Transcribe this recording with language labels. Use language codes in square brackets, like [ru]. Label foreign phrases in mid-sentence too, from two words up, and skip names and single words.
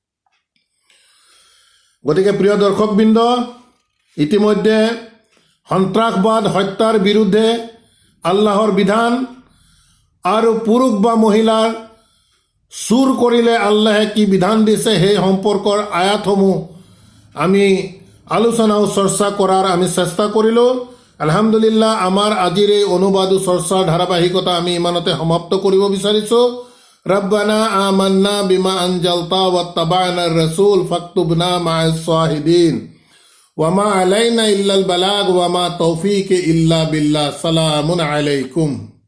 [as] গতিকে প্ৰিয় দৰ্শকবৃন্দ, ইতিমধ্যে সন্ত্ৰাসবাদ হত্যাৰ বিৰুদ্ধে আল্লাহৰ বিধান আৰু পুৰুষ বা মহিলাৰ চুৰ কৰিলে আল্লাহে কি বিধান দিছে সেই সম্পৰ্কৰ আয়াতসমূহ আমি আলোচনা ও চৰ্চা কৰাৰ আমি চেষ্টা কৰিলোঁ। আলহামদুলিল্লাহ, আমাৰ আজিৰ এই অনুবাদ ও চৰ্চাৰ ধাৰাবাহিকতা আমি ইমানতে সমাপ্ত কৰিব বিচাৰিছোঁ। [ar] ربنا آمنا بما أنزلت واتبعنا الرسول فاكتبنا مع الشاهدين وما علينا إلا البلاغ وما توفيق إلا بالله. سلام عليكم.